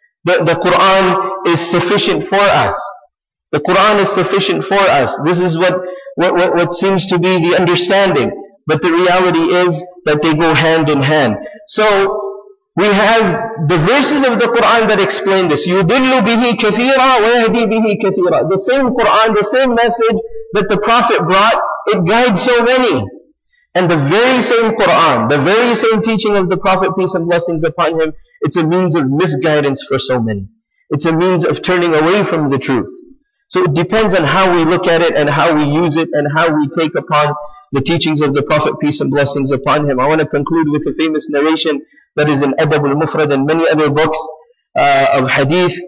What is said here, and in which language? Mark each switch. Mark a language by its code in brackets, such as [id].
[en] The Quran is sufficient for us. The Quran is sufficient for us. This is what seems to be the understanding. But the reality is that they go hand in hand. So we have the verses of the Quran that explain this. [ar] يُضِلُّ بِهِ كَثِيرًا وَيَهْدِي بِهِ كَثِيرًا. [en] The same Quran, the same message that the Prophet brought, it guides so many. And the very same Quran, the very same teaching of the Prophet, peace and blessings upon him, it's a means of misguidance for so many. It's a means of turning away from the truth. So it depends on how we look at it and how we use it and how we take upon the teachings of the Prophet, peace and blessings upon him. I want to conclude with a famous narration that is in Adab al-Mufrad and many other books of hadith.